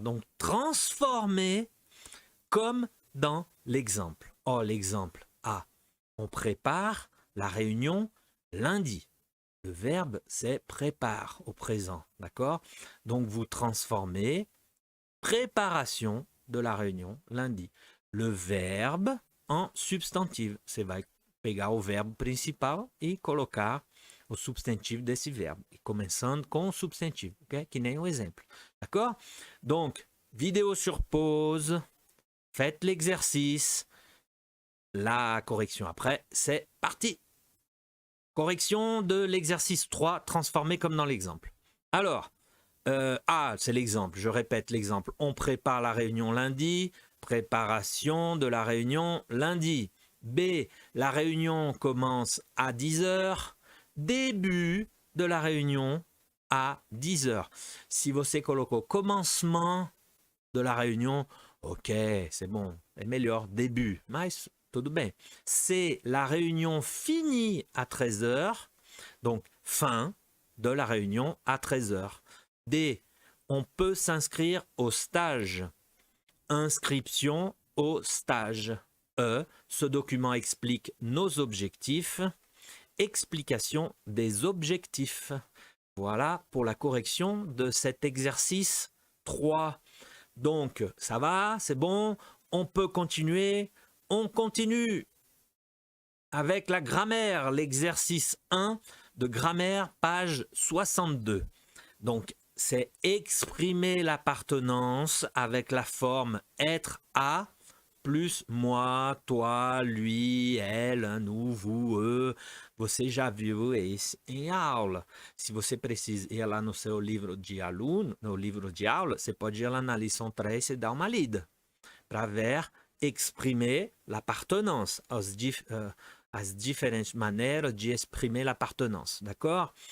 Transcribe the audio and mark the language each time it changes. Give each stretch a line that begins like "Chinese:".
French: Donc, transformer comme dans l'exemple. Oh, l'exemple A. On prépare la réunion lundi. Le verbe, c'est prépare au présent, d'accord? Donc, vous transformez préparation de la réunion lundi. Le verbe en substantivo.
Portuguese: Você vai pegar o verbo principal e colocar o substantivo desse verbo. E começando com o substantivo, ok? Que nem o exemplo, d'accord?
French: Donc, vidéo sur pause, faites l'exercice. La correction après, c'est parti. Correction de l'exercice 3, transformé comme dans l'exemple. Alors, A, c'est l'exemple, je répète l'exemple. On prépare la réunion lundi, préparation de la réunion lundi. B, la réunion commence à 10h, début de la réunion à 10h. Si
Portuguese: você colocou
French: commencement de la réunion, ok, c'est bon,
Portuguese: é melhor,
French: début,
Portuguese: mas tudo bem.
French: C, la réunion finit à 13h, donc fin de la réunion à 13h. D, on peut s'inscrire au stage. Inscription au stage. E, ce document explique nos objectifs. Explication des objectifs. Voilà pour la correction de cet exercice 3. Donc, ça va, c'est bon, on peut continuer. On continue avec la grammaire, l'exercice 1 de grammaire, page 62. Donc, c'est exprimer l'appartenance avec la forme être à plus moi, toi, lui, elle, nous, vous, eux.
Portuguese: Você já viu isso em aula. Se você precisa ir lá no seu livro de aluno, no livro de aula, você pode ir lá na lição 3 e dar uma lida para ver exprimer l'appartenance, as différentes maneiras de exprimer l'appartenance, d'accord?